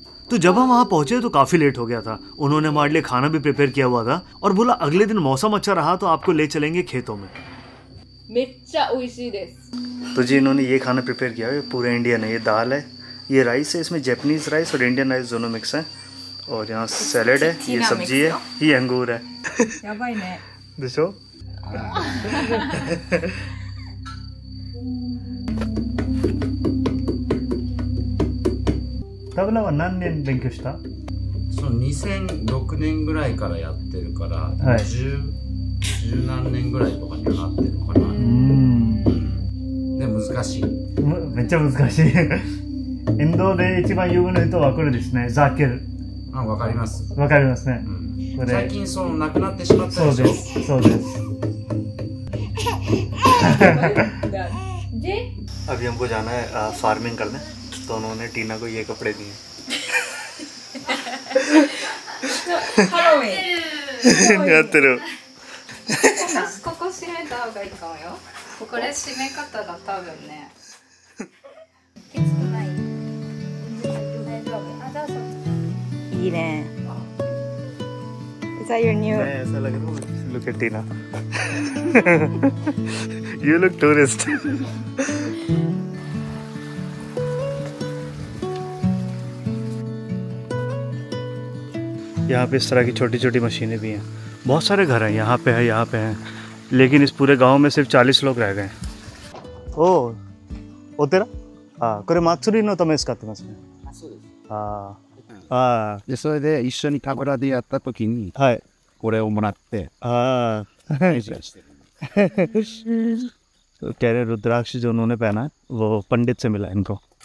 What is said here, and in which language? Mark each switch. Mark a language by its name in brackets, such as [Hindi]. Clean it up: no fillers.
[Hindi] तो जब हम वहाँ पहुंचे तो काफी लेट हो गया था। उन्होंने हमारे लिए खाना भी प्रिपेयर किया हुआ था और बोला अगले दिन मौसम अच्छा रहा तो आपको ले चलेंगे खेतों में। तो जी इन्होंने ये खाना प्रिपेयर किया है। पूरे इंडियन है। ये दाल है, ये राइस है, इसमें जापानीज राइस और इंडियन राइस दोनों मिक्स हैं। और यहाँ सैलेड है, ये सब्जी है, ये अंगूर है। देखो [Japanese] तबलाは何年勉強した？そう2006年ぐらいからやってるから、はい、 10何年ぐらいとかにはなってるかな。で難しい。めっちゃ難しい。インドで一番有名な人はこれですね。ザーケル。あ、わかります。わかりますね。これ最近その亡くなってしまったでしょ。そうです。 [Hindi] अभी हमको जाना है फार्मिंग करने। तो उन्होंने टीना को ये कपड़े दिए। [Japanese] やってる。ここ閉めた方がいいかもよ。これ閉め方が多分ね。いいね。 [English] Is that your new? [Hindi] ऐसा लग रहा है। [English] Look at Tina. You look tourist. [Hindi] यहाँ पे इस तरह की छोटी छोटी मशीनें भी हैं। बहुत सारे घर हैं। यहाँ पे है, यहाँ पे हैं। लेकिन इस पूरे गांव में सिर्फ 40 लोग रह गए। ओ तेरा? [Japanese] हाँ,これ祭りのため使ってますね。ああ。でそれで一緒にタブラでやった時に、はい、これをもらって、 [Hindi] ああ、कह रहे रुद्राक्ष जो उन्होंने पहना है वो पंडित से मिला इनको।